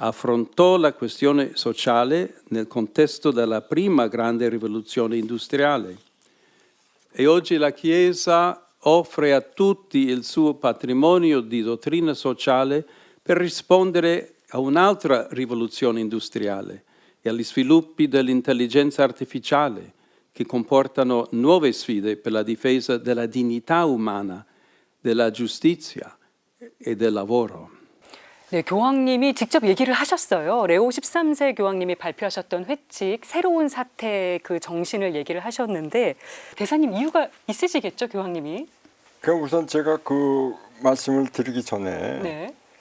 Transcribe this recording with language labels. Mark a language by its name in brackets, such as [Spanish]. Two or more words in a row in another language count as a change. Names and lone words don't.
[Italian] affrontò la questione sociale nel contesto della prima grande rivoluzione industriale e oggi la Chiesa offre a tutti il suo patrimonio di dottrina sociale per rispondere a un'altra rivoluzione industriale e agli sviluppi dell'intelligenza artificiale che comportano nuove sfide per la difesa della dignità umana, della giustizia e del lavoro. [Korean] 네, 교황님이 직접 얘기를 하셨어요. 레오 13세 교황님이 발표하셨던 회칙, 새로운 사태 그 정신을 얘기를 하셨는데 대사님 이유가 있으시겠죠, 교황님이? 그 우선 제가 그 말씀을 드리기 전에 네.